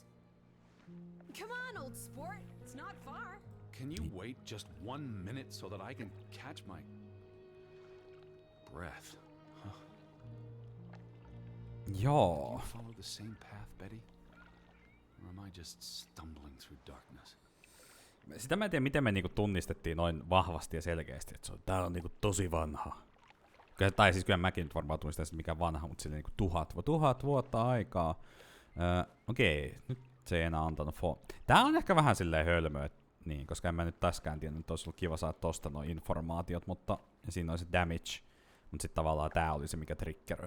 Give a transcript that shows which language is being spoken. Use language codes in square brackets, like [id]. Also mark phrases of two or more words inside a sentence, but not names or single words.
[en] Come on, old sport. It's not far. Can you wait just 1 minute so that I can catch my breath? Huh. [fi] Joo. [en] You follow the same path, Betty? Or am I just stumbling through darkness? [fi] Sitä mä en tiedä, miten me niinku tunnistettiin noin vahvasti ja selkeästi, että tää on niinku tosi vanha. Tai siis kyllä mäkin nyt varmaan tunnistaisin, mikä vanha, mutta silleen niinku 1000 vuotta aikaa. Okei, nyt se ei enää antanut Tää on ehkä vähän silleen hölmö, niin, koska en mä nyt täskään tiennyt, että olisi ollut kiva saada tosta noin informaatiot, mutta ja siinä on se damage, mutta sitten tavallaan tää oli se, mikä triggeröi.